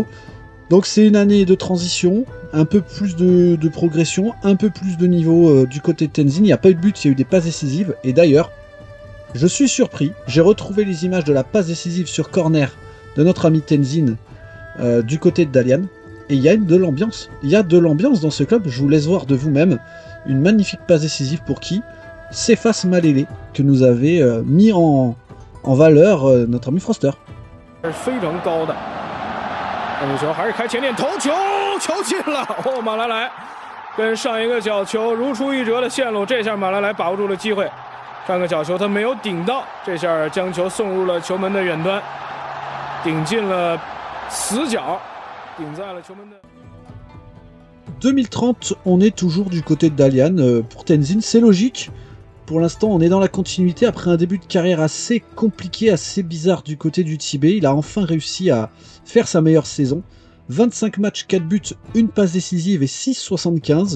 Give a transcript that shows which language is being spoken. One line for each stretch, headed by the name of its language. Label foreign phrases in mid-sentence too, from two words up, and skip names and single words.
French: Donc c'est une année de transition, un peu plus de progression, un peu plus de niveau du côté de Tenzin, il n'y a pas eu de but, il y a eu des passes décisives, et d'ailleurs, je suis surpris, j'ai retrouvé les images de la passe décisive sur corner de notre ami Tenzin du côté de Dalian. Et il y a de l'ambiance. Il y a de l'ambiance dans ce club. Je vous laisse voir de vous-même. Une magnifique passe décisive pour qui? Cephas Malele, que nous avait mis en valeur notre ami Froster.
Chinese: 非常高的，这个球还是开前点头球，球进了！哦，马来莱跟上一个角球如出一辙的线路，这下马来莱把握住了机会。上个角球他没有顶到，这下将球送入了球门的远端，顶进了死角。
French: 2030, on est toujours du côté de Dalian. Pour Tenzin, c'est logique. Pour l'instant, on est dans la continuité. Après un début de carrière assez compliqué, assez bizarre du côté du Tibet, il a enfin réussi à faire sa meilleure saison. 25 matchs, 4 buts, une passe décisive et 6,75.